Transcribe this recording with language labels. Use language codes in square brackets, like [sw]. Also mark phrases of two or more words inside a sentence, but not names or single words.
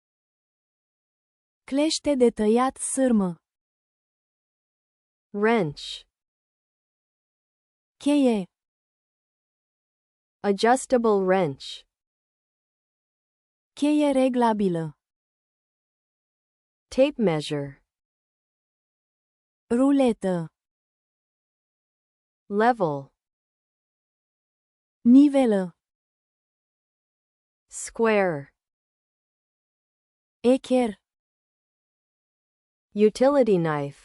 [ro] clește de tăiat sârmă, [en] wrench, [ro] cheie, [en] adjustable wrench, [ro] cheie reglabilă, [en] tape measure, [ro] ruletă, [en] level, [ro] nivelă, [en] square, [ro] echer, [en] utility knife,